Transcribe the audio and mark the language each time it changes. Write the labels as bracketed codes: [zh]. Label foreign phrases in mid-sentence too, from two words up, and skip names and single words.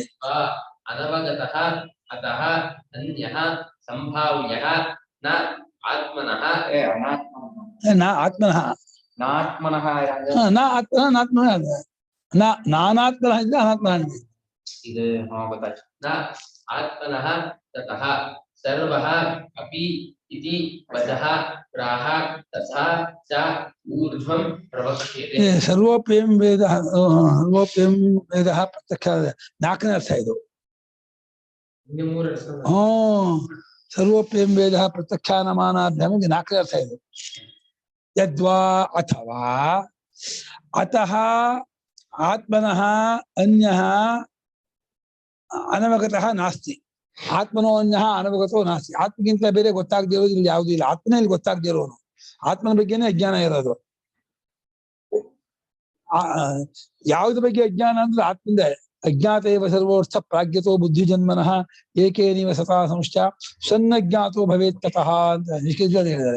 [sa] ಅನವಗತಃ ಅತಃ ಅನ್ಯಃ ಸಂಭಾವ್ಯಃ ನ ಆತ್ಮನಃ ನ ಆತ್ಮನಃ ನಾತ್ಮನಃ ನ ಆತ್ಮನಃ ನಾತ್ಮನಃ ನಾನಾತ್ಮನಃ ಇದ್ರೆ ಅನಾತ್ಮನಃ [kn] ಇದು ಗೊತ್ತಾಯ್ತು. [sa] ನ ಆತ್ಮನಃ ತತಃ ಸರ್ವಃ ಅಪಿ ಇತಿ ವಚಃ ಪ್ರಾಹ ತಥಾ ಚ ಊರ್ಧ್ವಂ ಪ್ರವಕ್ಷ್ಯತೆ. ಸರ್ವೋಪ್ಯಂ ವೇದ ಸರ್ವೋಪ್ಯಂ ವೇದ ಪ್ರತ್ಯಕ್ಷ [kn] ನಾಲ್ಕನೇ ಅರ್ಥ ಇದು. [sa] ಸರ್ವೋಪ್ಯಂ ವೇದ ಪ್ರತ್ಯಕ್ಷಾನಮಾನಾಭ್ಯಾಮ [kn] ನಾಲ್ಕನೇ ಅರ್ಥ ಇದು. [sa] ಯದ್ವಾ ಅಥವಾ ಅತಃ ಆತ್ಮನಃ ಅನ್ಯಃ ಅನವಗತಃ ನಾಸ್ತಿ. ಆತ್ಮನೋ ಅನ್ಯಃ ಅನವಗತೋ ನಾಸ್ತಿ. [kn] ಆತ್ಮಗಿಂತ ಬೇರೆ ಗೊತ್ತಾಗದೇ ಇರೋದು ಇಲ್ಲಿ ಯಾವುದೂ ಇಲ್ಲ. ಆತ್ಮನೇ ಇಲ್ಲಿ ಗೊತ್ತಾಗದೇ ಇರೋನು. ಆತ್ಮನ ಬಗ್ಗೆನೇ ಅಜ್ಞಾನ ಇರೋದು. ಯಾವುದ್ರ ಬಗ್ಗೆ ಅಜ್ಞಾನ ಅಂದ್ರೆ [sa] ಆತ್ಮದ ಅಜ್ಞಾತೇವ ಸರ್ವೋರ್ಥ ಪ್ರಾಜ್ಞತೋ ಬುದ್ಧಿ ಜನ್ಮನಃ ಏಕೇನಿವ ಸತಾ ಸಂಶ್ಚ ಸನ್ನಜ್ಞಾತೋ ಭವೇತ್ ತತಃ [kn] ಅಂತ ನಿಷ್ಕೃತಿಯಲ್ಲಿ ಹೇಳಿದ್ದಾರೆ.